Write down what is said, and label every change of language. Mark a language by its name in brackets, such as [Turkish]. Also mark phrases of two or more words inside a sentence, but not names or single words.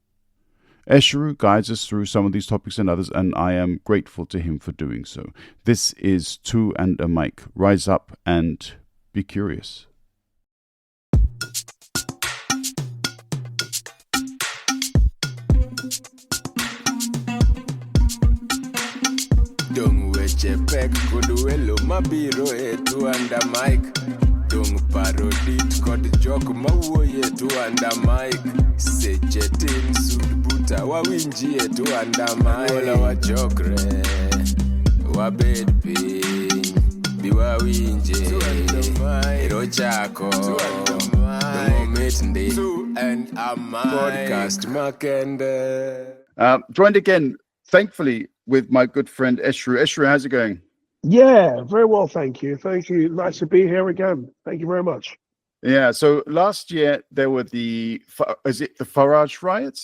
[English] Esheru guides us through some of these topics and others, and I am grateful to him for doing so. This is Two and a Mic. Rise up and be curious. [Luo (Kenya and Tanzania)] Dung weche pek kod welo mabiro e Two and a Mic. Dung parodit kod jok mawuoye Two and a Mic. Seche tin sud buta wawinji e Two and a Mic. Wala wachokre wabed piny bi wawinje ero chako moment ndi Two and a Mic podcast makende. [English] Joined again, thankfully, with my good friend Esheru. Esheru, how's it going? Yeah, very well, thank you. Thank you. Nice to be here again. Thank you very much. Yeah, so last year there were the Farage Riots?